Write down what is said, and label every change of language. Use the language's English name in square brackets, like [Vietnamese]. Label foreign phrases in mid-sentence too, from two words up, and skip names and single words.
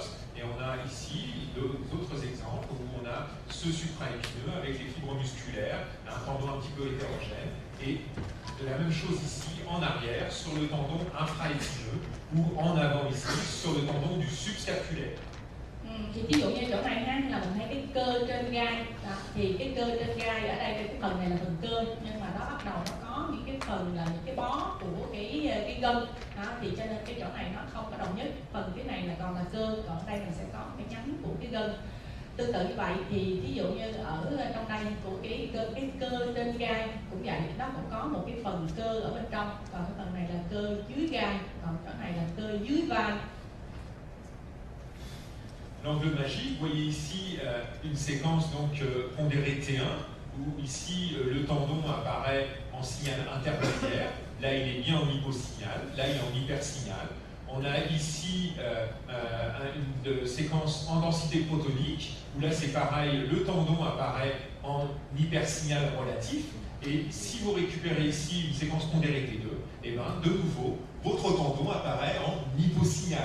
[French] Et on a ici d'autres exemples où on a ce supraépineux avec les fibres musculaires, un tendon un petit peu hétérogène, et de la même chose ici en arrière sur le tendon infraépineux, ou en avant ici sur le tendon du subscapulaire. [Vietnamese] Thì ví dụ như chỗ này là mình thấy cái cơ trên gai đó, thì cái cơ trên gai ở đây cái phần này là phần cơ, nhưng mà nó bắt đầu nó có những cái phần là những cái bó của cái gân đó, thì cho nên cái chỗ này nó không có đồng nhất. Phần cái này là còn là cơ, còn đây mình sẽ có cái nhánh của cái gân. Tương tự như vậy thì ví dụ như ở trong đây của cái cơ trên gai cũng vậy, nó cũng có một cái phần cơ ở bên trong, còn cái phần này là cơ dưới gai, còn chỗ này là cơ dưới vai. [French] L'angle magique, vous voyez ici une séquence donc pondérée T1, où ici le tendon apparaît en signal intermédiaire, là il est bien en hyposignal, là il est en hypersignal. On a ici une séquence en densité protonique, où là c'est pareil, le tendon apparaît en hypersignal relatif, et si vous récupérez ici une séquence pondérée T2, et bien de nouveau, votre tendon apparaît en hyposignal.